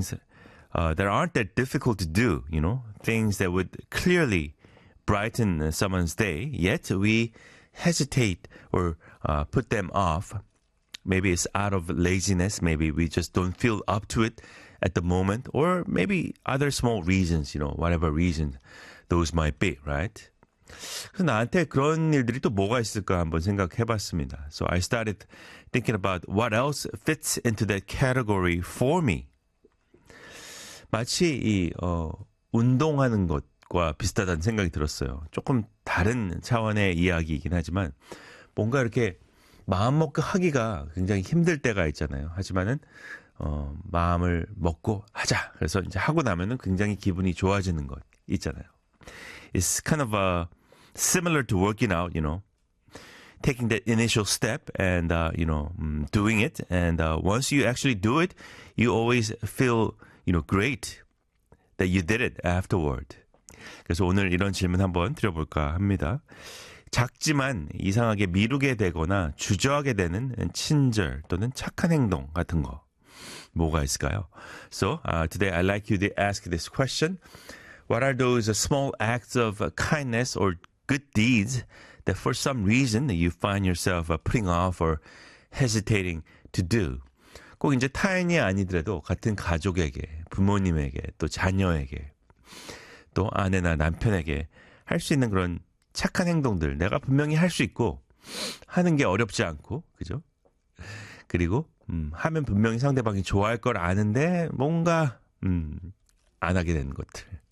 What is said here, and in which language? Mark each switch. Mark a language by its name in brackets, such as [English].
[English] that aren't that difficult to do, you know, things that would clearly brighten someone's day, yet we hesitate or put them off. Maybe it's out of laziness. Maybe we just don't feel up to it at the moment. Or maybe other small reasons, you know, whatever reason those might be, right? [Korean] 그래서 나한테 그런 일들이 또 뭐가 있을까 한번 생각해봤습니다. [English] So I started thinking about what else fits into that category for me. [Korean] 마치 이 운동하는 것과 비슷하다는 생각이 들었어요. 조금 다른 차원의 이야기이긴 하지만 뭔가 이렇게 마음먹고 하기가 굉장히 힘들 때가 있잖아요. 하지만은 마음을 먹고 하자. 그래서 이제 하고 나면은 굉장히 기분이 좋아지는 것 있잖아요. [English] It's kind of a similar to working out, you know, taking that initial step and, you know, doing it. And once you actually do it, you always feel, you know, great that you did it afterward. [Korean] 그래서 오늘 이런 질문 한번 드려볼까 합니다. 작지만 이상하게 미루게 되거나 주저하게 되는 친절 또는 착한 행동 같은 거 뭐가 있을까요? [English] So today I'd like you to ask this question. What are those small acts of kindness or good deeds that for some reason you find yourself putting off or hesitating to do? [Korean] 꼭 이제 타인이 아니더라도 같은 가족에게, 부모님에게, 또 자녀에게, 또 아내나 남편에게 할 수 있는 그런 착한 행동들 내가 분명히 할 수 있고 하는 게 어렵지 않고, 그죠? 그리고 하면 분명히 상대방이 좋아할 걸 아는데 뭔가 안 하게 되는 것들.